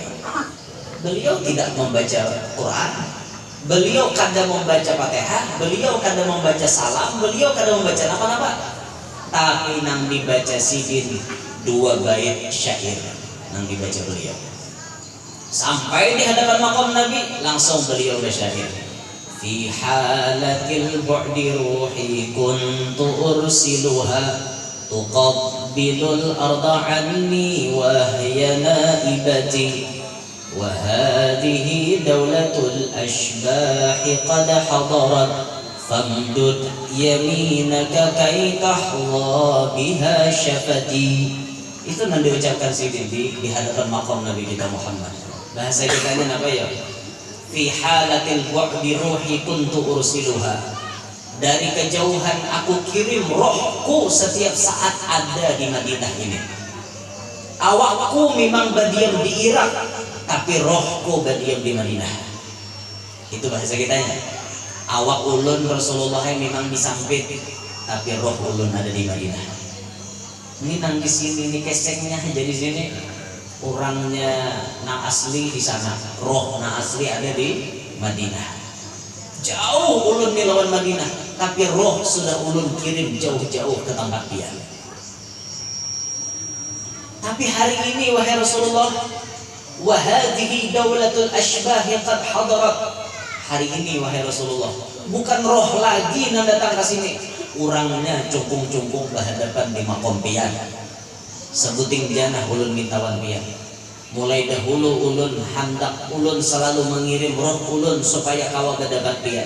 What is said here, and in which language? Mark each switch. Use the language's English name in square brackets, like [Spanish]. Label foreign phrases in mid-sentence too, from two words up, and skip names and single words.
[Banjar] Beliau tidak membaca Quran, beliau kadang membaca Fatihah, beliau kadang membaca salam, beliau kadang membaca apa-apa, tapi nang dibaca sidin 2 bait syair nang dibaca beliau. [Indonesian] Sampai di hadapan makam Nabi langsung beliau bersyair. [Arabic] في حالة البعد روحي كنت أرسلها تقبل الأرض عني وهي نائبتي وهذه دولة الأشباح قد حضرت فامدد يمينك كي تحظى بها شفتي. [Banjar] Itu yang diucapkan sidin di hadapan makam Nabi kita Muhammad. [Indonesian] Bahasa kitanya apa ya? [Arabic] في حالة البعد روحي كنت أرسلها. [Indonesian] Dari kejauhan aku kirim rohku setiap saat ada di Madinah ini. [Banjar] Awakku memang berdiam di Irak, tapi rohku berdiam di Madinah. [Indonesian] Itu bahasa kitanya. [Banjar] Awak ulun Rasulullah memang disampit, tapi roh ulun ada di Madinah. Ini nang di sini, ini kesengnya jadi sini. Orangnya nang asli di sana, roh nang asli ada di Madinah. Jauh ulun di lawan Madinah, tapi roh sudah ulun kirim jauh-jauh ke tempat dia. [Indonesian] Tapi hari ini wahai Rasulullah, [Arabic] وهذه دولة الأشباح قد حضرت. [Banjar] Hari ini wahai Rasulullah, bukan roh lagi yang datang ke sini, orangnya cungkung-cungkung berhadapan di makom pian. Sebuting janah ulun mintawan pian. Mulai dahulu ulun hendak ulun selalu mengirim roh ulun supaya kawa berdapat pian.